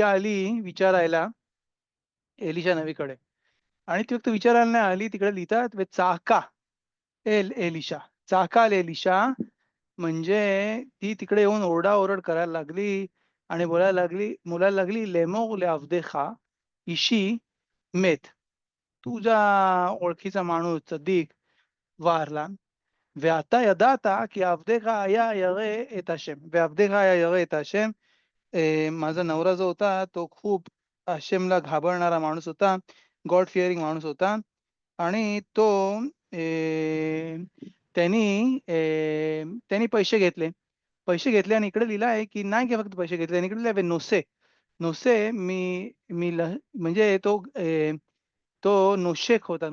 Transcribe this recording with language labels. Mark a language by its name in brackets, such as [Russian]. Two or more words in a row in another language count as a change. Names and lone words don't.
[Marathi] आली विचारायला एलिशा नबीकडे आणि ती फक्त विचारायला नाही आली तिकडे लिहितात [Hebrew] צעקה אל אלישע צעקה אל אלישע [Marathi] म्हणजे ती तिकडे येऊन ओरडाओरड करायला लागली आणि बोलायला लागली [Hebrew] לאמור עבדך אישי מת [Marathi] तुझा ओळखीचा माणूस सदीक वारला [Hebrew] ואתה ידעת כי עבדך היה ירא את השם ועבדך היה ירא את השם. [Marathi] माझा नवरा जो होता तो खूप आशेमला घाबरणारा माणूस होता, [English] God fearing [Marathi] माणूस होता आणि तो त्यांनी पैसे घेतले आणि इकडे लिहिलं आहे की नाही की फक्त पैसे घेतले आणि इकडे लिहिलं [Hebrew] נושה נושה [Marathi] मी मी म्हणजे तो नोशेक होता.